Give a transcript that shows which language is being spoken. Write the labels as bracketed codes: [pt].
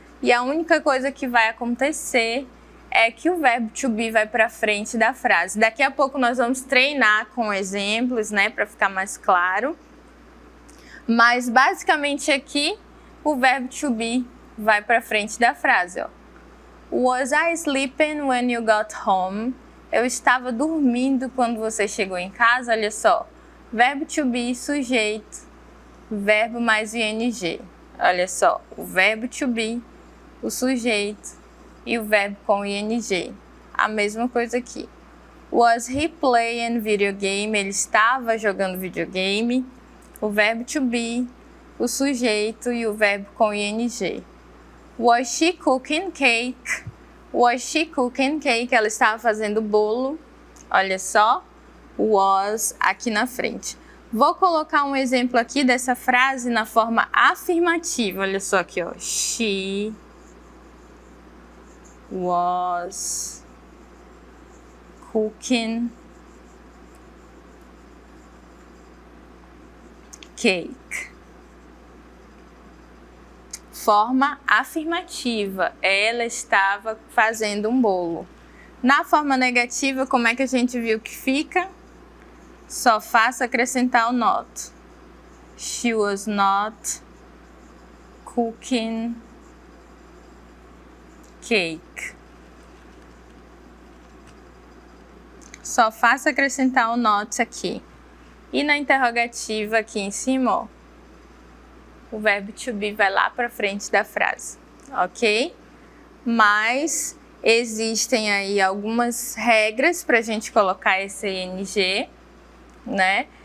[pt] E a única coisa que vai acontecer é que o verbo to be vai para frente da frase. Daqui a pouco nós vamos treinar com exemplos, né, para ficar mais claro. Mas basicamente aqui o verbo to be vai para frente da frase, ó. [en] Was I sleeping when you got home? [pt] Eu estava dormindo quando você chegou em casa. Olha só, verbo to be, sujeito, verbo mais o ing. Olha só, o verbo to be, o sujeito e o verbo com ing. A mesma coisa aqui. [en] Was he playing video game? [pt] Ele estava jogando videogame. O verbo to be, o sujeito e o verbo com ing. [en] Was she cooking cake? Was she cooking cake? [pt] Ela estava fazendo bolo. Olha só, was aqui na frente. Vou colocar um exemplo aqui dessa frase na forma afirmativa. Olha só aqui, ó. [en] She was cooking cake. [pt] Forma afirmativa, ela estava fazendo um bolo. Na forma negativa, como é que a gente viu que fica? Só faço acrescentar o not. [en] She was not cooking cake. [pt] Só faço acrescentar o not aqui. E na interrogativa aqui em cima, ó, o verbo to be vai lá para frente da frase, ok? Mas existem aí algumas regras para a gente colocar esse ing, né?